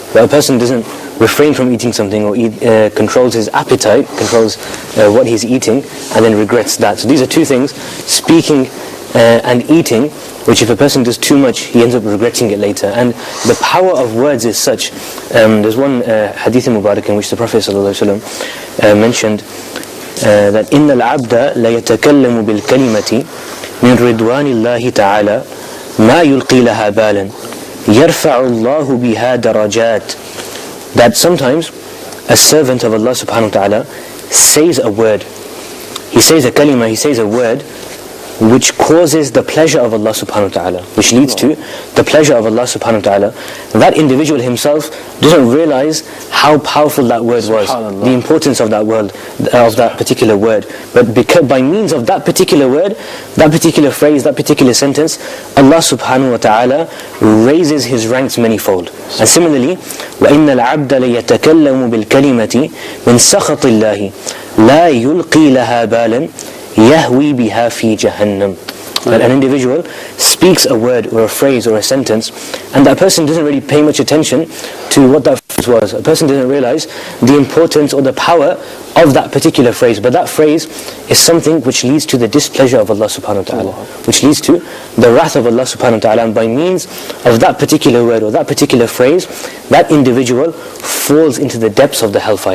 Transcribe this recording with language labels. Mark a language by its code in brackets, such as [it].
[en] But a person doesn't refrain from eating something or controls his appetite, controls what he's eating, and then regrets that. So these are 2 things, speaking and eating, which if a person does too much, he ends up regretting it later. And the power of words is such. There's one hadith Mubarak in which the Prophet ﷺ mentioned that [ar] إِنَّ الْعَبْدَ لَيَتَكَلَّمُ بِالْكَلِمَةِ مِنْ رِضْوَانِ اللَّهِ تَعَالَى مَا يُلْقِي لَهَا بَالًا يَرْفَعُ اللَّهُ بِهَا دَرَجَاتٍ. [en] That sometimes a servant of Allah subhanahu wa ta'ala says a word. He says a kalima, he says a word which causes the pleasure of Allah subhanahu wa ta'ala, which leads to the pleasure of Allah subhanahu wa ta'ala, that individual himself doesn't realize how powerful that word was, the importance of that word, of that particular word. But because by means of that particular word, that particular phrase, that particular sentence, Allah subhanahu wa ta'ala raises his ranks manifold. And similarly, [ar] وَإِنَّ الْعَبْدَ لَيَتَكَلَّمُ بِالْكَلِمَةِ مِنْ سَخَطِ اللَّهِ لَا يُلْقِي لَهَا بَالًا يَهْوِي بِهَا فِي جَهَنَّمْ. [en] That an individual speaks a word or a phrase or a sentence, and that person doesn't really pay much attention to what that phrase was. A person doesn't realize the importance or the power of that particular phrase. But that phrase is something which leads to the displeasure of Allah subhanahu wa ta'ala, which leads to the wrath of Allah subhanahu wa ta'ala. And by means of that particular word or that particular phrase, that individual falls into the depths of the hellfire.